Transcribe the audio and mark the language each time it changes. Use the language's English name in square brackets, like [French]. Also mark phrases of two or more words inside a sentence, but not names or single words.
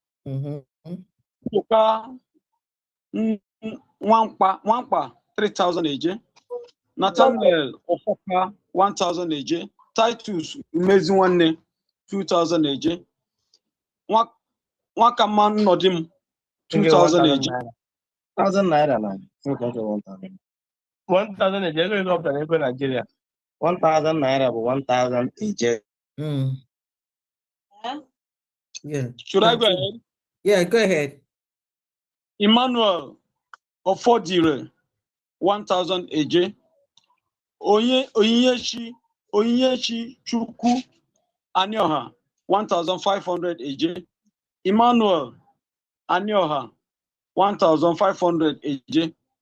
[English] Wampa 3,000 AJ. Nathaniel Ofoka 1,000 AJ. Titus Umeziwane 2,000 AJ. Wakaman Nodim 2,000 AJ. 1,000 naira now. 1,000. 1,000 AJ. Go up to Nigeria. 1,000 naira, 1,000 AJ. Yeah. Should I go ahead? Yeah, go ahead. Emmanuel Ofodire 1,000 AJ. Oyinyechi Chukwu Anioha 1,500 AJ. Emmanuel Anioha 1,500 AJ.